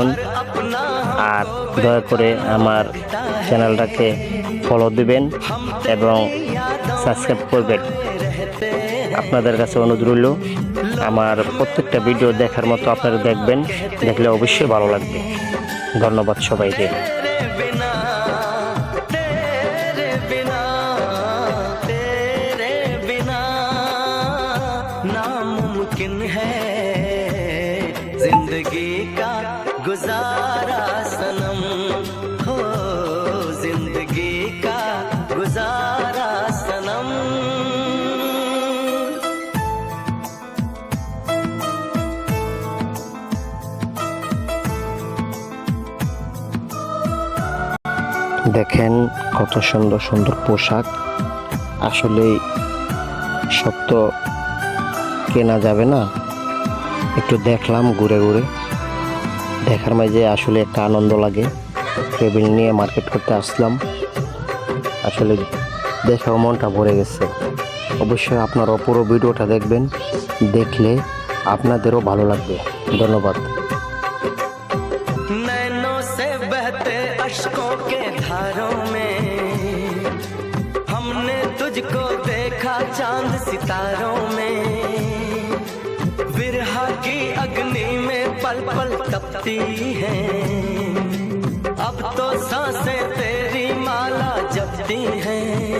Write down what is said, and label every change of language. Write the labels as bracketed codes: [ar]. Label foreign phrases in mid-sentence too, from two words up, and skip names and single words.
[bn] আর দয়া করে আমার চ্যানেলটাকে ফলো দিবেন এবং সাবস্ক্রাইব করবেন। আপনাদের কাছে অনুরোধ রইল, আমার প্রত্যেকটা ভিডিও দেখার মতো আপনারা দেখবেন, দেখলে অবশ্যই ভালো লাগবে। ধন্যবাদ সবাইকে। [hi] नामुमकिन है जिंदगी का गुजारा सनम हो, जिंदगी का गुजारा सनम। [bn] দেখেন কত সুন্দর সুন্দর পোশাক। আসলে সব তো কেনা যাবে না, একটু দেখলাম ঘুরে ঘুরে। দেখার মাঝে আসলে একটা আনন্দ লাগে। টেবিল নিয়ে মার্কেট করতে আসলাম, আসলে দেখেও মনটা ভরে গেছে। অবশ্যই আপনারা পুরো ভিডিওটা দেখবেন, দেখলে আপনাদেরও ভালো লাগবে। ধন্যবাদ। [hi] नैनों से बहते अश्कों के धारों में हमने तुझको देखा चांद सितारों में, विरहा की अग्नि में पल पल तपती है, अब तो सांसें तेरी माला जपती हैं।